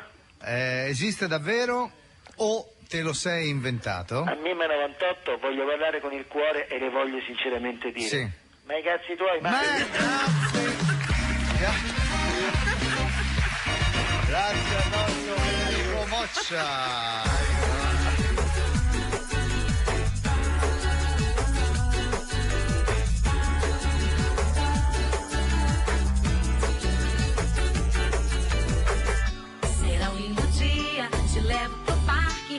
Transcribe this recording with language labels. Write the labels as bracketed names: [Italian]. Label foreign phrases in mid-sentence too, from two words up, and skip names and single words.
[Italian] Esiste davvero o te lo sei inventato? A Mimma98 voglio parlare con il cuore e le voglio sinceramente dire. Sì. Ma i cazzi tuoi, Grazie al nostro Federico Moccia. [Portuguese] Será um lindo dia, te levo pro parque.